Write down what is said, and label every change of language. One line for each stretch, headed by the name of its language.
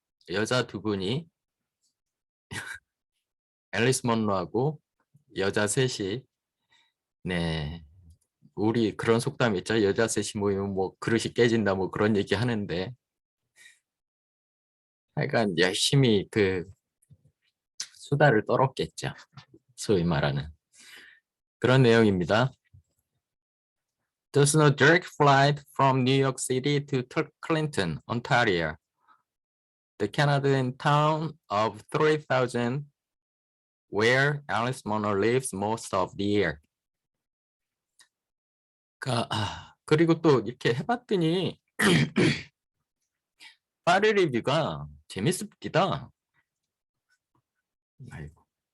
Korean: 여자 두 분이 앨리스 먼로하고 여자 셋이 네 우리 그런 속담 있죠. 여자 셋이 모이면 뭐 그릇이 깨진다 뭐 그런 얘기 하는데 하여간 열심히 그 수다를 떨었겠죠. 소위 말하는 그런 내용입니다.
English: There's no direct flight from New York City to Clinton, Ontario. the Canadian town of 3,000 where Alice Munro lives most of the year.
Korean: 그리고 또 이렇게 해봤더니 파리 리뷰가 재밌습니다. 아이고.